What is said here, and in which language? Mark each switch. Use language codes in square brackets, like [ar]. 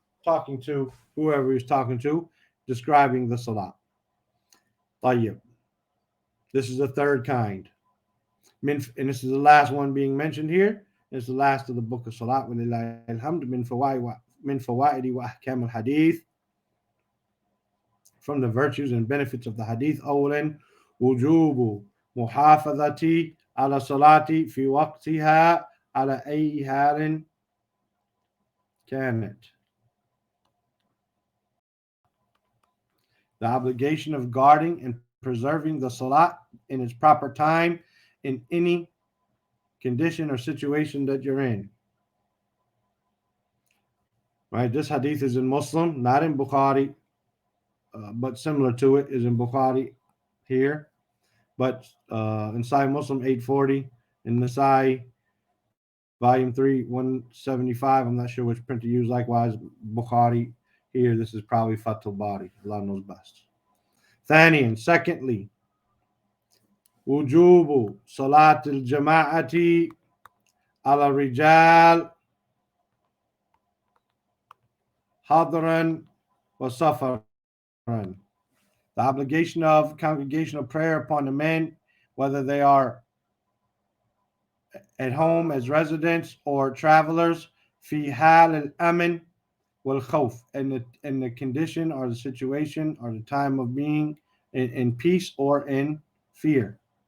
[en] Talking to whoever he's talking to, describing the salah. طيب. This is the third kind. And this is the last one being mentioned here. It's the last of the book of Salat. [ar] وَلِلَّهِ الْحَمْدُ مِنْ فَوَائِدِ وَأَحْكَامِ الْحَدِيثِ. [en] From the virtues and benefits of the hadith. [ar] أولا وجوب محافظة على الصلاة في وقتها على أي حال كانت. [en] The obligation of guarding and preserving the salat in its proper time in any condition or situation that you're in. Right? This hadith is in Muslim, not in Bukhari, but similar to it is in Bukhari here. But in Sahih Muslim 840, in Nasai Volume 3 175. I'm not sure which print to use. Likewise, Bukhari here. This is probably Fathul Bari. Allah knows best. [ar] ثانيا, [en] secondly, [ar] وجوب صلاة الجماعة على الرجال حضرا وسفرا. [en] The obligation of congregational prayer upon the men, whether they are at home as residents or travelers, [ar] في حال الأمن والخوف, [en] in the condition or the situation or the time of being in peace or in fear.